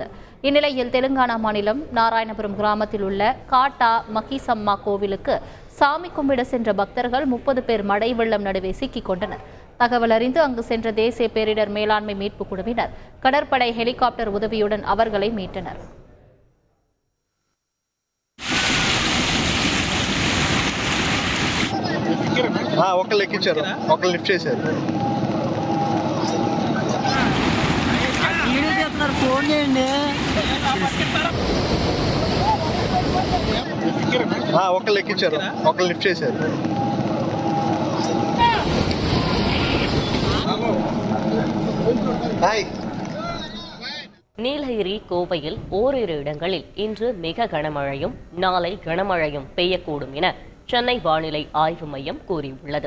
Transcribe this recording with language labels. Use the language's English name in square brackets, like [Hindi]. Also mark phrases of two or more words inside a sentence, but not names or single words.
[Tamil] இந்நிலையில் தெலுங்கானா மாநிலம் நாராயணபுரம் கிராமத்தில் உள்ள காட்டா மகிசம்மா கோவிலுக்கு சாமி கும்பிட சென்ற பக்தர்கள் 30 பேர் மழை வெள்ளம் நடுவே சிக்கிக் கொண்டனர். தகவல் அறிந்து அங்கு சென்ற தேசிய பேரிடர் மேலாண்மை மீட்பு குழுவினர் கடற்படை ஹெலிகாப்டர் உதவியுடன் அவர்களை மீட்டனர். [Telugu] ఒకళ్ళు ఎక్కించారు, ఒకళ్ళు లిఫ్ట్ చేశారు. ఫోన్ చేయండి. ఒకళ్ళు ఎక్కించారు, ఒకళ్ళు లిఫ్ట్ చేశారు. [Tamil] நீலகிரி, கோவையில் ஓரிரு இடங்களில் இன்று மிக கனமழையும் நாளை கனமழையும் பெய்யக்கூடும் என சென்னை வானிலை ஆய்வு மையம் கூறியுள்ளது.